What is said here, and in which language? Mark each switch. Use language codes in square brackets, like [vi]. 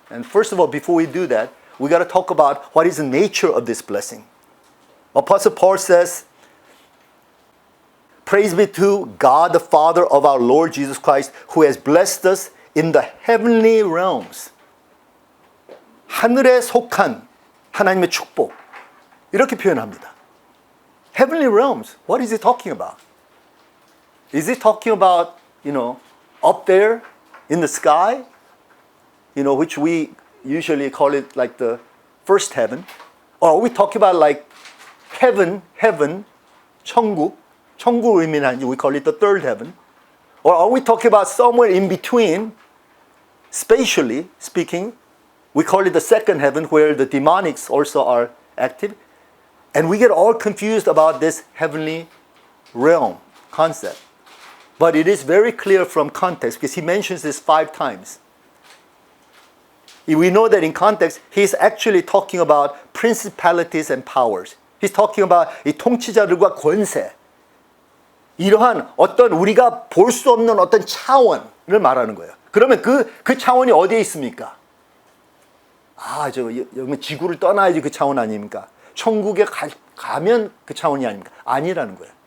[en] And first of all, before we do that, we got to talk about what is the nature of this blessing. Apostle Paul says, praise be to God the Father of our Lord Jesus Christ, who has blessed us in the heavenly realms. [ko] 하늘에 속한 하나님의 축복. 이렇게 표현합니다. [en] Heavenly realms. What is he talking about? Is he talking about, up there in the sky? Which we usually call it like the first heaven. Or are we talking about like heaven, [ko] 천국, 천국 의미는 [en] we call it the third heaven. Or are we talking about somewhere in between, spatially speaking, we call it the second heaven where the demonics also are active. And we get all confused about this heavenly realm concept. But it is very clear from context because he mentions this 5 times. We know that in context, he's actually talking about principalities and powers. He's talking about [ko] 이 통치자들과 권세. 이러한 어떤 우리가 볼 수 없는 어떤 차원을 말하는 거예요. 그러면 그 차원이 어디에 있습니까? 여기 지구를 떠나야지 그 차원 아닙니까? 천국에 가면 그 차원이 아닙니까? 아니라는 거예요.